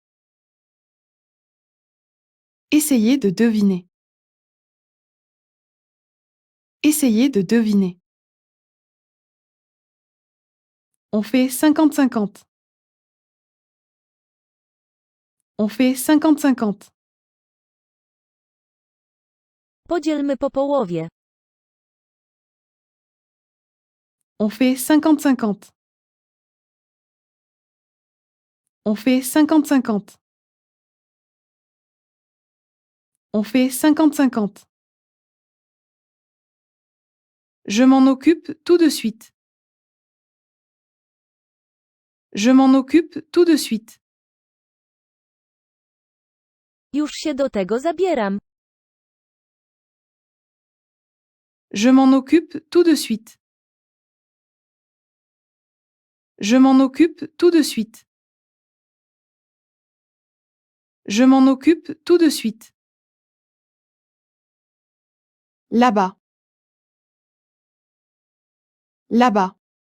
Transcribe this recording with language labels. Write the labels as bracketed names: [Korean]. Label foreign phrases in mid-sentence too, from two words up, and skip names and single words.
[French] Essayez de deviner. Essayez de deviner. On fait 50-50. On fait 50-50. [Polish] Podzielmy po połowie. [French] On fait 50-50. On fait 50-50. On fait 50-50. Je m'en occupe tout de suite. Je m'en occupe tout de suite. [Polish] Już się do tego zabieram. [French] Je m'en occupe tout de suite. Je m'en occupe tout de suite. Je m'en occupe tout de suite. Là-bas. Là-bas.